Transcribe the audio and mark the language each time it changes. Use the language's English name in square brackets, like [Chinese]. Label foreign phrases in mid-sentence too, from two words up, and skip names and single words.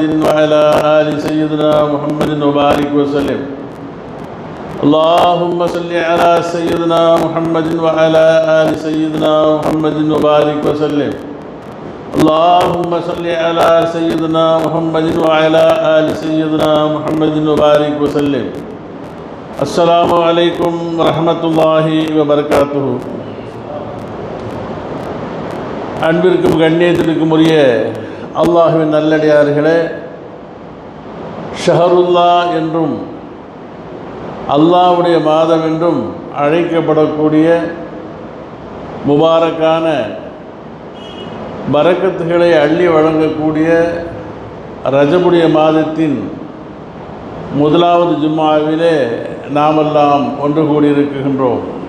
[Arabic] وعلى آل سيدنا محمد وبارك وسلم اللهم صل على سيدنا محمد وعلى آل سيدنا محمد وبارك وسلم اللهم صل على سيدنا محمد وعلى آل سيدنا محمد وبارك وسلم السلام عليكم ورحمة الله وبركاته. [Tamil] அன்பிற்கும் கண்ணியத்திற்கும் உரிய அல்லாஹ்வின் நல்லடியார்களே, ஷஹருல்லா என்றும் அல்லாஹ்வுடைய மாதம் என்றும் அழைக்கப்படக்கூடிய முபாரக்கான பரக்கத்துகளை அள்ளி வழங்கக்கூடிய ரஜபுடைய மாதத்தின் முதலாவது ஜும்மாவிலே நாமெல்லாம் ஒன்று கூடியிருக்கின்றோம்.